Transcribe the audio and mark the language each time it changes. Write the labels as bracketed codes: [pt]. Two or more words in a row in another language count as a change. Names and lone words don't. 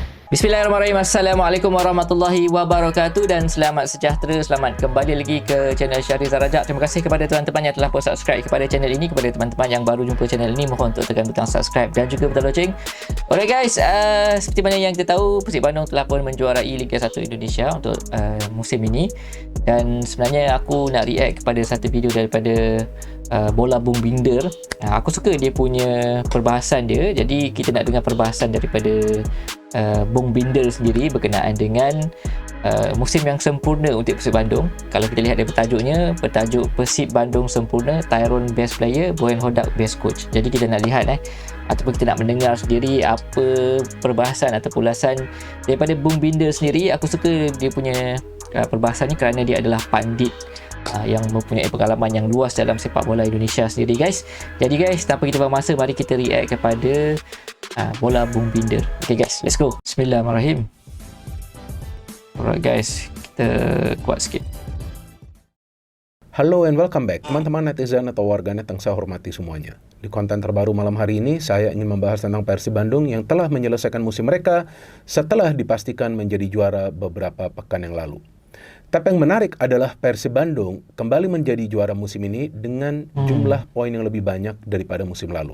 [ar] بسم الله الرحمن الرحيم السلام عليكم ورحمة الله وبركاته [ms] dan selamat sejahtera. Selamat kembali lagi ke channel Syahrizal Rajak. Terima kasih kepada teman-teman yang telah subscribe kepada channel ini. Kepada teman-teman yang baru jumpa channel ini, mohon untuk tekan butang subscribe dan juga butang loceng. [en] Alright guys, [ms] seperti mana yang kita tahu, Persib Bandung telah pun menjuarai Liga 1 Indonesia untuk musim ini. Dan sebenarnya aku nak react kepada satu video daripada Bola Bung Binder. Aku suka dia punya perbahasan dia. Jadi kita nak dengar perbahasan daripada Bung Binder sendiri berkenaan dengan musim yang sempurna untuk Persib Bandung. Kalau kita lihat dari bertajuknya, bertajuk Persib Bandung Sempurna, Tyrone Best Player, Boyan Hodak Best Coach. Jadi kita nak lihat ataupun kita nak mendengar sendiri apa perbahasan atau ulasan daripada Bung Binder sendiri. Aku suka dia punya perbahasan ni kerana dia adalah pandit yang mempunyai pengalaman yang luas dalam sepak bola Indonesia sendiri guys. Jadi guys, tanpa kita buang masa, mari kita react kepada Bola Bung Binder. [en] Okay guys, let's go. [ms] Bismillahirrahmanirrahim. [en] Alright guys, [ms] kita kuat sikit. [id] Halo [en] and welcome back [id] teman-teman netizen atau warganet yang saya hormati semuanya. Di konten terbaru malam hari ini, saya ingin membahas tentang Persib Bandung yang telah menyelesaikan musim mereka setelah dipastikan menjadi juara beberapa pekan yang lalu. Tapi yang menarik adalah Persib Bandung kembali menjadi juara musim ini dengan jumlah poin yang lebih banyak daripada musim lalu.